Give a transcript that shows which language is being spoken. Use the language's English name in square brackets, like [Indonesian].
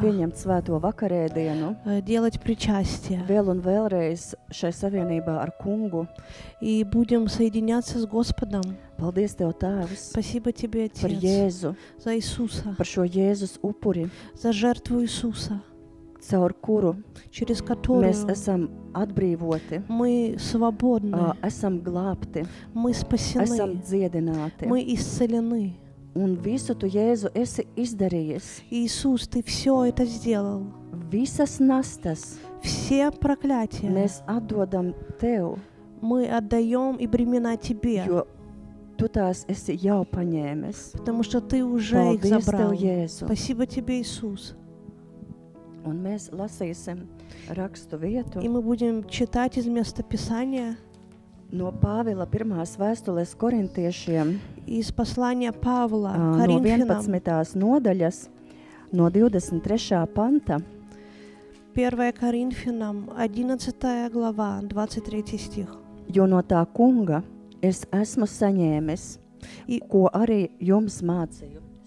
[Latvian] pieņemt svēto vakarēdienu, [Russian] делать причастие. [Latvian] vēl un vēlreiz šai savienībā ar Kungu. [Russian] И будем соединяться с Господом. [Latvian] Paldies Tev, Tēvs, [Russian] Спасибо Тебе, [Latvian] par [Russian] Отец, [Latvian] Jēzu, [Russian] за Иисуса, [Latvian] par šo Jēzus upuri, [Russian] за жертву Иисуса, [Latvian] caur kuru [Russian] через которую [Latvian] mēs esam atbrīvoti, [Russian] мы свободны, [Latvian] esam glābti, [Russian] мы [Latvian] esam [Russian] спасены, [Latvian] dziedināti. [Russian] мы исцелены. [Latvian] Un visu Tu, Jēzu, esi izdarījis. [Russian] Иисус, Ты все это сделал. [Latvian] Visas nastas [Russian] Все проклятия [Latvian] mēs atdodam Tev, [Russian] мы отдаем и бремена Тебе, [Latvian] jo Tu tās esi jau paņēmis. [Russian] потому что Ты уже их [Latvian] Paldies [Russian] забрал. [Latvian] Tev, Jēzu. [Russian] Спасибо Тебе, Иисус. [Latvian] Un mēs lasīsim rakstu vietu [Russian] И мы будем читать из места Писания, [Latvian] no Pāvila pirmās vēstules korintiešiem, [Russian] из послания Павла [Latvian] no [Russian] Коринфянам, [Latvian] 11. nodaļas, no 23. panta, [Russian] 1 Коринфянам, 11 глава, 23 стих. [Latvian] jo no tā Kunga es esmu saņēmis, ko arī jums mācīju.